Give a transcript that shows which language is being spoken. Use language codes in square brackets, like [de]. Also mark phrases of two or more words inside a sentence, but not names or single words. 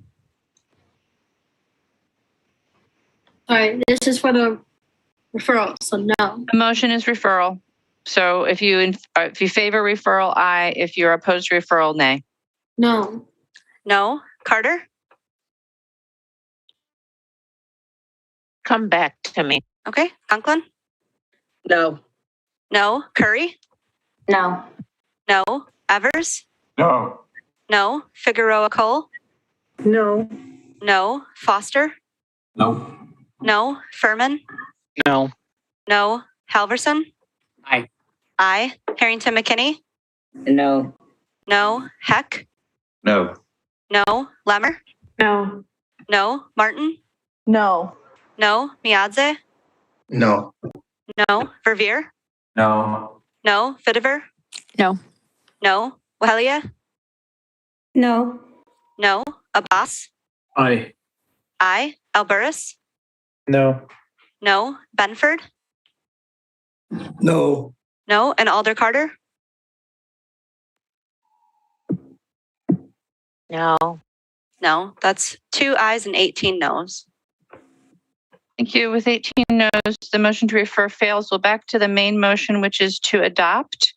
[en] Sorry, this is for the referral, so no. The motion is referral. So if you favor referral, aye. If you're opposed to referral, nay. No. No. Carter. Come back to me. Okay. Conklin. No. No. Curry. No. No. Evers. No. No. Figueroa Cole. No. No. Foster. No. No. Furman. No. No. Halverson. Aye. Aye. Harrington McKinney. No. No. Heck. No. No. Lemmer. No. No. Martin. No. No. Miadze. No. No. Verveer. No. No. Vitiver. No. No. Wahelia. No. No. Abbas. Aye. Aye. Alburis. No. No. Benford. No. No. And Alder Carter. No. No. That's 2 ayes and 18 noes. Thank you. With 18 noes, the motion to refer fails. We'll back to the main motion, which is to adopt.